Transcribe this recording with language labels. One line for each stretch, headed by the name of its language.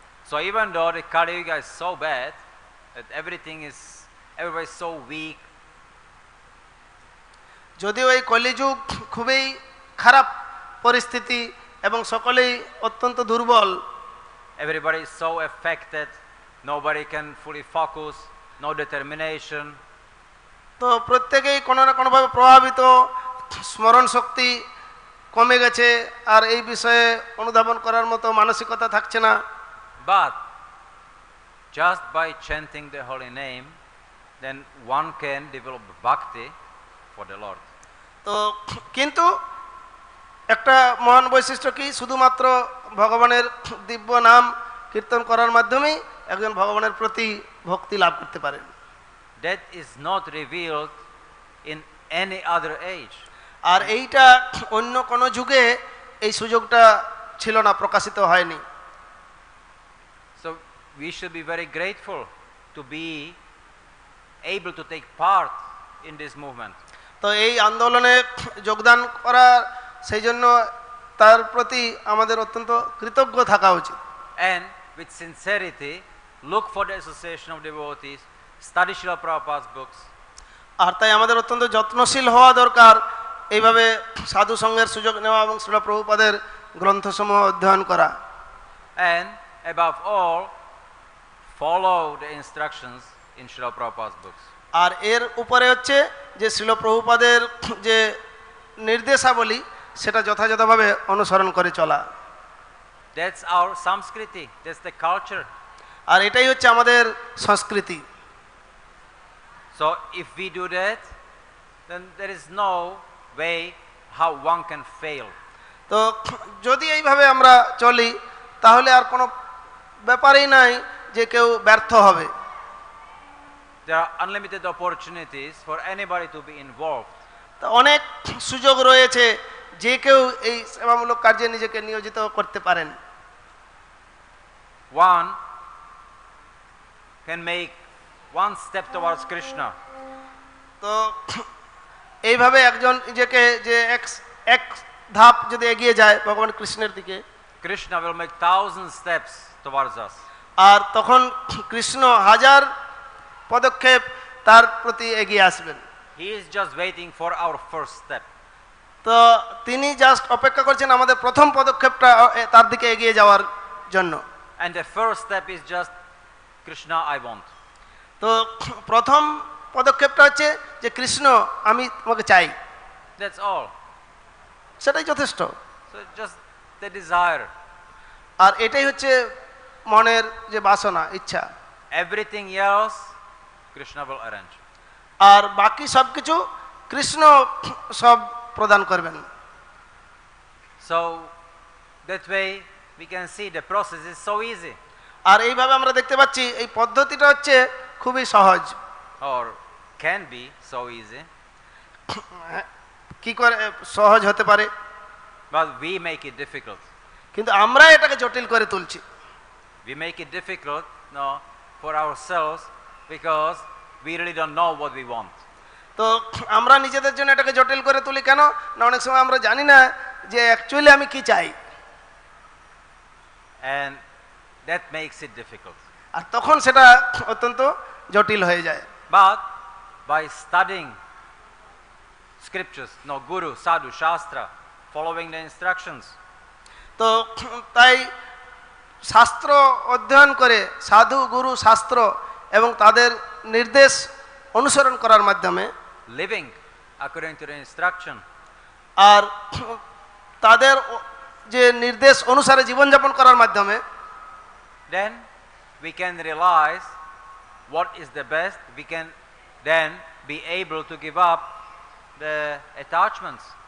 English: So even though the Kali Yuga is so bad that everybody is so weak,
Bangla: যদিও এই কলিযুগ খুবই খারাপ পরিস্থিতি এবং সকলেই অত্যন্ত দুর্বল,
English: everybody is so affected, nobody can fully focus, no determination.
Bangla: তো প্রত্যেকেই কোনো না কোনোভাবে প্রভাবিত, স্মরণ শক্তি কমে গেছে আর এই বিষয়ে অনুধাবন করার মতো মানসিকতা থাকছে না।
English: But just by chanting the holy name, then one can develop bhakti for the Lord.
Bangla: তো কিন্তু একটা মহান বৈশিষ্ট্য কি, শুধুমাত্র ভগবানের দিব্য নাম কীর্তন করার মাধ্যমেই একজন ভগবানের প্রতি ভক্তি লাভ করতে পারেন।
English: That is not revealed in any other age.
Bangla: আর এইটা অন্য কোনো যুগে এই সুযোগটা ছিল না, প্রকাশিত হয়নি।
English: So we should be very grateful to be able to take part in this movement.
Bangla: তো এই আন্দোলনে যোগদান করা, সেই জন্য তার প্রতি আমাদের অত্যন্ত কৃতজ্ঞ থাকা উচিত।
English: And with sincerity look for the association of devotees, study Srila Prabhupada's books.
Bangla: আর তাই আমাদের অত্যন্ত যত্নশীল হওয়া দরকার, এইভাবে সাধু সঙ্গের সুযোগ নেওয়া এবং শ্রীল প্রভুপাদের গ্রন্থসমূহ অধ্যয়ন করা।
English: And above all, follow the instructions in Srila Prabhupada's books.
Bangla: আর এর উপরে হচ্ছে যে শ্রীল প্রভুপাদের যে নির্দেশাবলী, সেটা যথাযথভাবে অনুসরণ করে চলা।
English: That's our Samskriti, that's the culture.
Bangla: আর এটাই হচ্ছে আমাদের সংস্কৃতি।
English: So if we do that, then there is no way how one can fail.
Bangla: তো যদি এইভাবে আমরা চলি, তাহলে আর কোনো ব্যাপারই নাই যে কেউ ব্যর্থ হবে।
English: There are unlimited opportunities for anybody to be involved.
Bangla: তো অনেক সুযোগ রয়েছে, যে কেউ এই সেবামূলক কার্যে নিজেকে নিয়োজিত করতে পারেন।
English: One can make one step towards Krishna.
Bangla: তো এইভাবে একজন নিজেকে যে এক ধাপ যদি এগিয়ে যায় ভগবান কৃষ্ণের দিকে,
English: Krishna will make 1,000 steps towards us.
Bangla: আর তখন কৃষ্ণ হাজার পদক্ষেপ তার প্রতি এগিয়ে আসবেন।
English: He is just waiting for our first step.
Bangla: তো তিনি জাস্ট অপেক্ষা করছেন আমাদের প্রথম পদক্ষেপটা তার দিকে এগিয়ে যাওয়ার জন্য।
English: And the first step is just Krishna, I want.
Bangla: তো প্রথম পদক্ষেপটা হচ্ছে যে কৃষ্ণ, আমি তোমাকে চাই।
English: That's all.
Bangla: সেটাই যথেষ্ট।
English: So just the desire.
Bangla: আর এটাই হচ্ছে মনের যে বাসনা, ইচ্ছা।
English: Everything else, Krishna will arrange.
Bangla: আর বাকি সব কিছু কৃষ্ণ সব প্রদান করবেন।
English: So that way we can see the process is so easy.
Bangla: আর এইভাবে আমরা দেখতে পাচ্ছি এই পদ্ধতিটা হচ্ছে খুবই সহজ,
English: Or can be so easy.
Bangla: কি করে সহজ হতে পারে,
English: But we make it difficult.
Bangla: কিন্তু আমরা এটাকে জটিল করে তুলছি।
English: We make it difficult, no, for ourselves because we really don't know what we want.
Bangla: তো আমরা নিজেদের জন্য এটাকে জটিল করে তুলি কেন না, অনেক সময় আমরা জানি না যে অ্যাকচুয়ালি আমি কি চাই।
English: And that makes it difficult.
Bangla: আর তখন সেটা অত্যন্ত জটিল হয়ে যায়।
English: But by studying scriptures, no, Guru, Sadhu, Shastra, following the instructions,
Bangla: তো তাই শাস্ত্র অধ্যয়ন করে, সাধু গুরু শাস্ত্র এবং তাদের নির্দেশ অনুসরণ করার মাধ্যমে,
English: living according to the instruction,
Bangla: আর তাদের যে নির্দেশ অনুসারে জীবনযাপন করার মাধ্যমে,
English: then we can realize what is the best. We can then be able to give up the attachments.